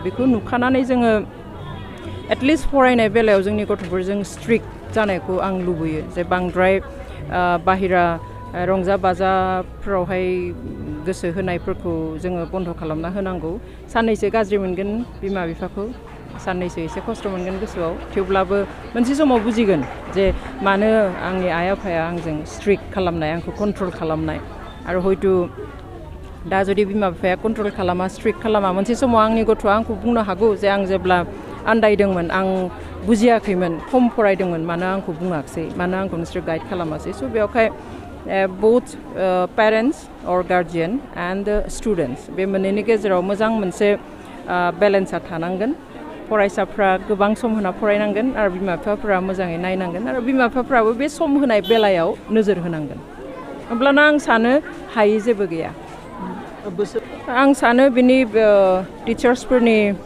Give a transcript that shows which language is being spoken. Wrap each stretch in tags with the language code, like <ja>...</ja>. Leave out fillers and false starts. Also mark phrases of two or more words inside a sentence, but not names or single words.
<brx>बेखौ नुखानानै जोङो एटलिस्ट फरायनाय बेलायाव जोंनि गथ'फोरजों स्ट्रिक्ट जानायखौ आं लुबैयो जे बांद्राय बाहेरा रंजा बाजाफ्रावहाय गोसो होनायफोरखौ जोङो बन्द' खालामना होनांगौ साननैसो गाज्रि मोनगोन बिमा बिफाखौ साननैसो एसे खस्थ' मोनगोन गोसोआव थेवब्लाबो मोनसे समाव बुजिगोन जे मानो आंनि आइ आफाया आंजों स्ट्रिक्ट खालामनाय आंखौ कन्ट्रल खालामनाय आरो हयथ' दा जुदि बिमा बिफाया कन्ट्रल खालामा स्ट्रिक्ट खालामा मोनसे समाव आंनि गथ'आ आंखौ बुंनो हागौ जे आं जेब्ला आन्दायदोंमोन आं बुजियाखैमोन खम फरायदोंमोन मानो आंखौ बुङाखसै मानो आंखौ नोंसोर गाइड खालामासै स' बेवहाय</brx> <en>both parents or guardian and the students</en> <brx>बे मोननैनि गेजेराव मोजां मोनसे बेलेन्सआ थानांगोन फरायसाफ्रा गोबां सम होना फरायनांगोन आरो बिमा बिफाफ्रा मोजाङै नायनांगोन आरो बिमा बिफाफ्राबो बे सम होनाय बेलायाव नोजोर होनांगोन अब्लाना आं सानो हायै जेबो गैया आं सानो बिनि टिचार्सफोरनि</brx>